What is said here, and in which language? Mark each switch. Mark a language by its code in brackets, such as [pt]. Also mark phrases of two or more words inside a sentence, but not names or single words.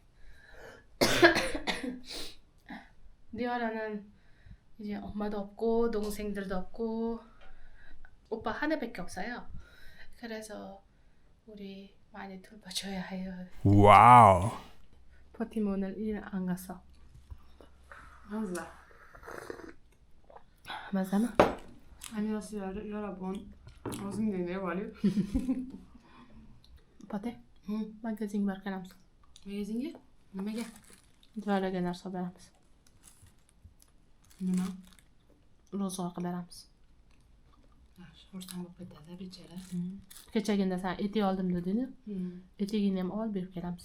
[ko] 디어라는 이제 엄마도 없고 동생들도 없고 오빠 하나밖에 없어요. 그래서 우리 많이 돌봐줘야 해요. 와우. 버팀 오늘 일 안 갔어. 맞아나? 안녕하세요, 여러분. [uz] O'zimdek bo'lib. [ko] 버티? 응. [uz] Magazin berganamiz. Magazinga? Nimaga? Joylarga narsa beramiz. Nima? Ro'zg'or qilib beramiz. Xursand bo'lib ketadi, bechora. Kechagina sen etik oldim deding-ku. Etigini ham olib berib kelamiz.